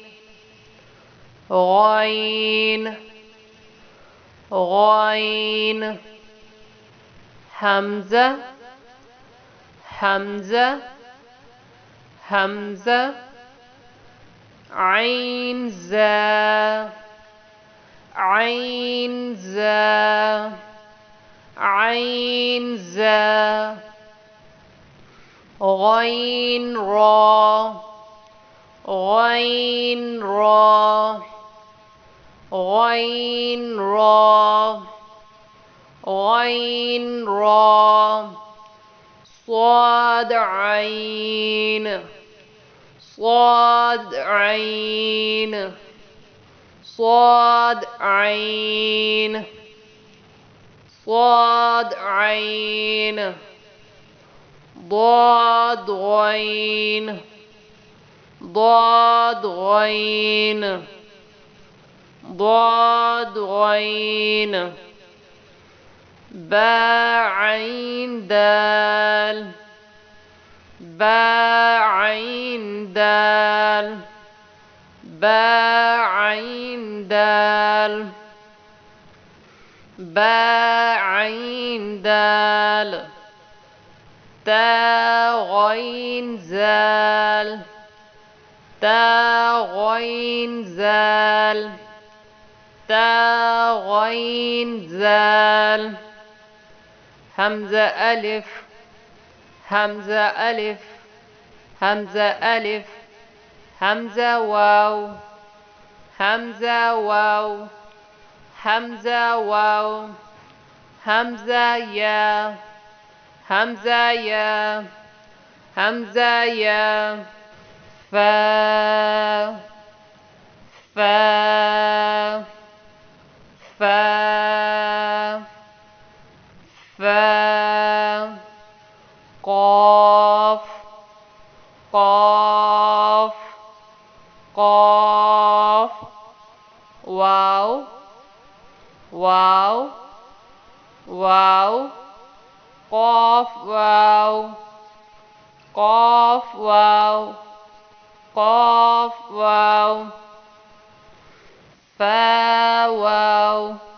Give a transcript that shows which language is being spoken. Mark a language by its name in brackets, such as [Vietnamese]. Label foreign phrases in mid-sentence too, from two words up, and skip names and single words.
[Arabic] غین غین حمزہ حمزہ حمزہ عین زا عین زا عین زا غین را غین را غین را غین را صاد عین صاد عین صاد عین صاد عین ضاد غین ضاد غین ضاد غین با عین دال با عین دال با عین دال با عین دال تا غین زال تا غین زال تا غین زال حمزة ألف حمزة ألف حمزة ألف حمزة واو حمزة واو حمزة واو حمزة يا حمزة يا حمزة يا فا فا فا فا قاف قاف قاف واو واو واو قاف واو قاف واو قاف واو فا واو